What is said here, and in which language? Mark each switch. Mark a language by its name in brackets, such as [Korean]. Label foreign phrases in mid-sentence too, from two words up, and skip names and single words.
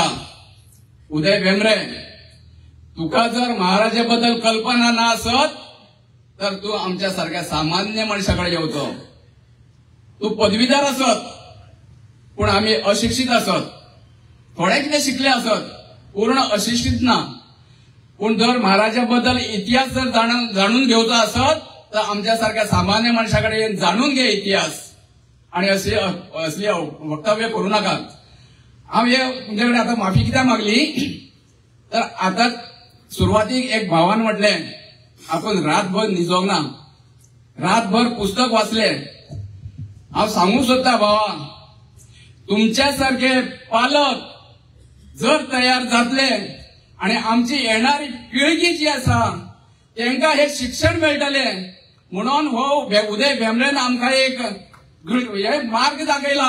[Konkani] उदय भेंब्रे, तुका जर महाराजा बद्दल कल्पना ना आसत तर तू आमच्या सारख्या सामान्य मनशाकडे येवचो. तू पदवीधर असत पूण आम्ही अशिक्षित असत, थोडे कितें शिकले असत, पूर्ण अशिक्षित ना. पूण जर महाराजा बद्दल इतिहास जर जाणून घेवचो असत तर आमच्या सारख्या सामान्य मनशाकडे जाणून घे इतिहास आणि [Marathi] असली वक्तव्य करू नका. [Konkani] हांव हे तुमच्याकडे आता माफी कित्याक मागली तर आता सुरवातीक एक भावान म्हटलें आपण रातभर न्हिदोंक ना, रातभर पुस्तक वाचले. हांव सांगूंक सोदता भावा, तुमच्या सारखे पालक जर तयार जातले आणि आमची येणारी पिळगी जी आसा तांकां हे शिक्षण मेळटले म्हणून हो उदय भेंब्रेन आमकां एक मार्ग दाखयला.